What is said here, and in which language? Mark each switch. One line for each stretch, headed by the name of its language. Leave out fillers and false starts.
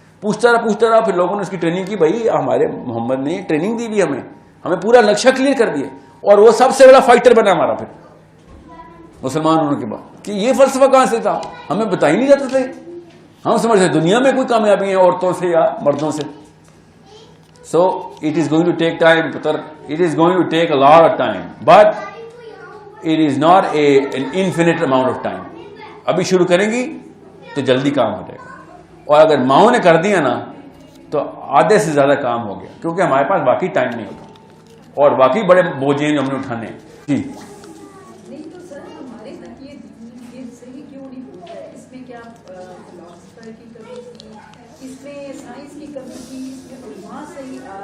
Urdu: پوچھتا رہا, پھر لوگوں نے اس کی ٹریننگ کی. بھائی ہمارے محمد نے ٹریننگ دی ہمیں پورا نقشہ کلیئر کر دیا, اور وہ سب سے بڑا فائٹر بنا ہمارا پھر مسلمان ہونے کے بعد. کہ یہ فلسفہ کہاں سے تھا, ہمیں بتا ہی نہیں جاتا تھے. ہم سمجھتے دنیا میں کوئی کامیابی ہے عورتوں سے یا مردوں سے.
English: So it is going to take time, putar. It is going to take a lot of time, but it is not an infinite amount of time.
Urdu: ابھی شروع کریں گی تو جلدی کام ہو جائے گا, اور اگر ماؤں نے کر دیا نا تو آدھے سے زیادہ کام ہو گیا, کیونکہ ہمارے پاس باقی ٹائم نہیں ہوتا, اور باقی بڑے بوجھیں جو ہم نے اٹھانے ہیں. جی نہیں تو سر ہمارے تک یہ صحیح کیوں نہیں ہوتا ہے؟ اس میں کیا فلاسفر کی کمی تھی, اس میں سائنس کی کمی تھی, اس میں علماء صحیح.